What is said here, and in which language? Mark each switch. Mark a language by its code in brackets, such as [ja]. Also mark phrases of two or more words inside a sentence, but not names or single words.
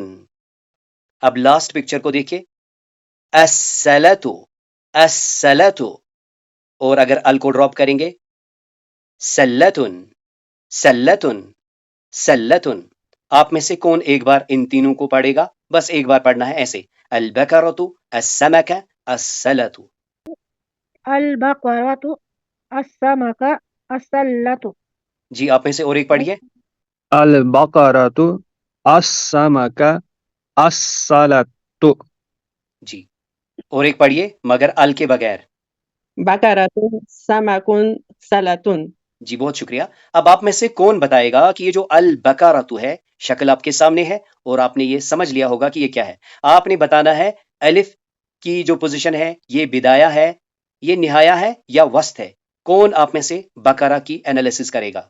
[ur] اب [en] last picture [ur] کو دیکھیے، [ar] السلۃ، السلۃ، [ur] اور اگر ال کو ڈراپ کریں گے [ar] سلتن، سلتن، سلتن۔ [ur] آپ میں سے کون ایک بار ان تینوں کو پڑھے گا؟ بس ایک بار پڑھنا ہے ایسے، [ar] البقرۃ، السمک، السلۃ۔ البقرۃ، السمک، السلۃ۔ [ur] جی آپ میں سے اور ایک پڑھیے۔ [ar] البقرۃ، السمک، السلۃ۔ تو [ur] جی اور ایک پڑھیے مگر ال کے بغیر. [ar] بقرة سمك سلة. [ur] جی بہت شکریہ. اب آپ میں سے کون بتائے گا کہ یہ جو البقرۃ ہے شکل آپ کے سامنے ہے اور آپ نے یہ سمجھ لیا ہوگا کہ یہ کیا ہے. آپ نے بتانا ہے الف کی جو پوزیشن ہے یہ بدایا ہے، یہ نہایا ہے یا وسط ہے. کون آپ میں سے بقرہ کی انالیسس کرے گا؟